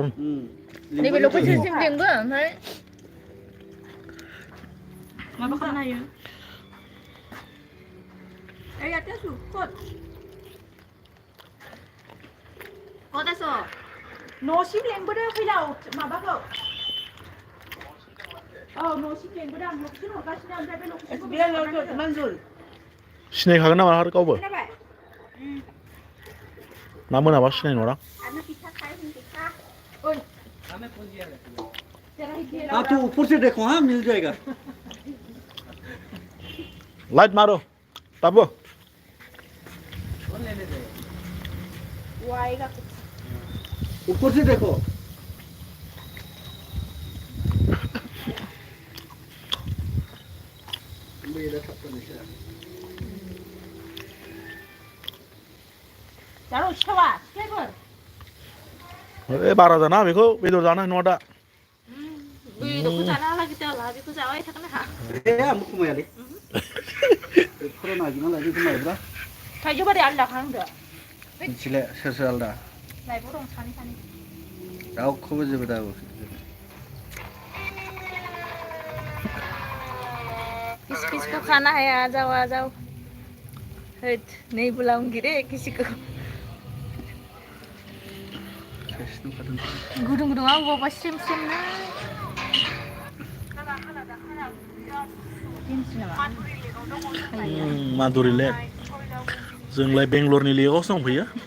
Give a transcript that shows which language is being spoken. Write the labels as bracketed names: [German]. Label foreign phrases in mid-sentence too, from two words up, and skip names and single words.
[Bodo] नैबे लकेसनसिम लिंबो ओमफ्राय माबा खालामनो हायो ओइ आटेसु कद कदासो न'सिम लेंबोदो फैलाव माबाखौ औ न'सिम लेंबोदो आं लकेसन हरगासिनो ओमफ्राय बे लकेसनखौ मंजुल सिनायखागोन नामा आरो गावबो ना मोनाबा सिनाय नङा [Hindi] हाँ तो ऊपर से देखो हाँ मिल जाएगा लाइट मारो बाबू ऊपर से देखो [Bodo] जानो सिखावा सिखायफोर ए बारा जाना बेखौ बेदर जानो नङा दा बेदरखौ जानो हालागै दाला बेखौ जाबाय थागोन आंहा ए आंबो खमायालै खर' नागिरना लायदो खमायब्रा थाइजौ बारि आलदा खालामदो मिथिले सोर सोर आलदा लाइफआव दं सानै सानै रावखौबो जेबो दाबो [Hindi] किस किसको खाना है आ जाओ हट नहीं बुलाऊंगी रे किसी को [Bodo] गुदुं गुदुं आं बाबा सिम सिम ना माधुरि लेक जोंलाय बेंगलरनि लेकआवसो दंफैयो